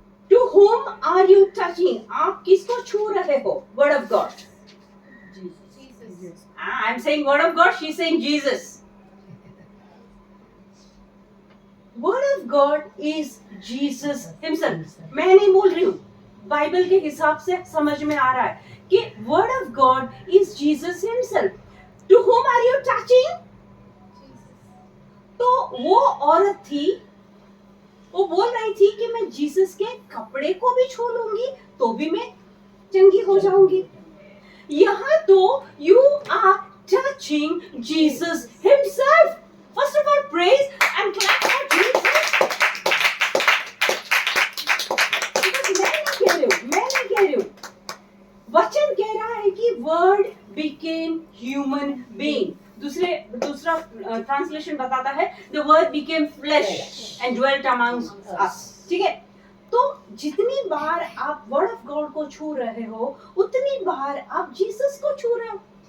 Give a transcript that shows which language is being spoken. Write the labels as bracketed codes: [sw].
[en] To whom are you touching? [hi] आप किसको छू रहे हो? Word of God. [en] Jesus. I'm saying word of God, she's saying Jesus. Word of God is Jesus himself. [hi] मैं नहीं बोल रही हूँ, बाइबल के हिसाब से समझ में आ रहा है कि [en] word of God is Jesus himself. To whom are you touching? Jesus. [hi] तो वो औरत थी, वो बोल रही थी कि मैं जीसस के कपड़े को भी छू लूंगी तो भी मैं चंगी हो जाऊंगी. यहाँ तो [en] you are touching Jesus himself. First of all, praise and clap for Jesus. [hi] मैं नहीं कह रही हूँ. वचन कह रहा है कि [en] word became human being. [hi] दूसरा ट्रांसलेशन बताता है [en] the word became flesh and dwelt amongst us. [hi] ठीक है? तो जितनी बार आप वर्ड ऑफ गॉड को छू रहे हो, उतनी बार आप जीसस को छू रहे हो.